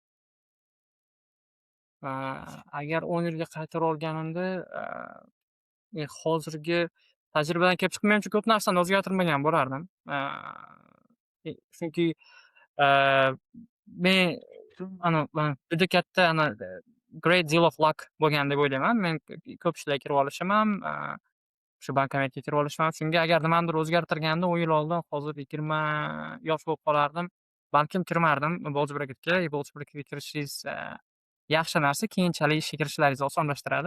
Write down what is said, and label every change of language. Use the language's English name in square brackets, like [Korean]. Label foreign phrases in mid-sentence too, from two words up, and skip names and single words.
[Uzbek] Agar 10 yilga qaytarib olganimda, hozirgi tajribadan kelib chiqib menimcha ko'p narsani o'zgartirmagan bo'lardim. Chunki, aaa, men juda katta [English] great deal of luck [Uzbek] bo'lgan deb o'ylayman. Men ko'p ishlarga kirib olishim ham, shu bankomatga kirib olishim ham. Shunga agar nimanidir o'zgartirganimda 10 yil oldin hozir 20 yosh bo'lib qolardim. Balkim kirmardim Bolj Bracketga. Bolj Bracketga kirishingiz, yaxshi narsa, keyinchalik ishga kirishlaringizni osonlashtiradi.